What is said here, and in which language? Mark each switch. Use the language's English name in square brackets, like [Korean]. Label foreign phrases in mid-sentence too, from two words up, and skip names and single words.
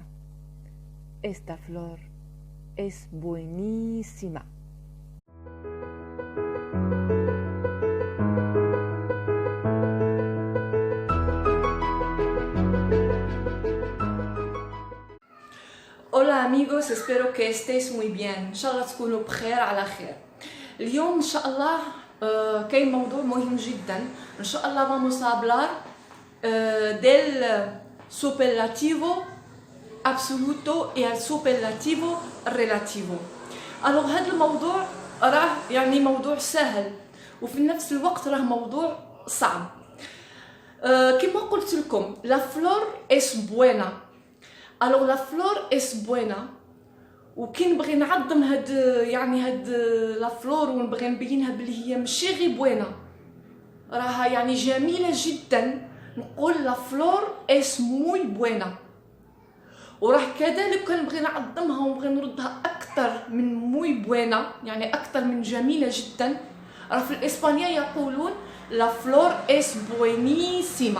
[Spanish] Esta flor es buenísima. Hola amigos, espero que estéis muy bien. [Arabic] إن شاء الله تكونوا بخير على خير. اليوم إن شاء الله كاين موضوع مهم جدا. إن شاء الله [Spanish] vamos a hablar del superlativo absoluto y el superlativo relativo. [Arabic] Alors هذا الموضوع راه يعني موضوع سهل وفي نفس الوقت راه موضوع صعب. كما قلت لكم [Spanish] la flor es buena. [Arabic] Alors [Spanish] la flor es buena [Arabic] وكي نبغي نعظم هاد [Spanish] la flor [Arabic] ونبغي نبينها بلي هي ماشي غير بوينه راها يعني جميله جدا نقول [Spanish] la flor es muy buena. [Arabic] وراه كذلك كنبغي نعظمها ونبغي نردها اكثر من [Spanish] muy buena [Arabic] يعني اكثر من جميله جدا راه في الاسبانيه يقولون [Spanish] la flor es buenísima.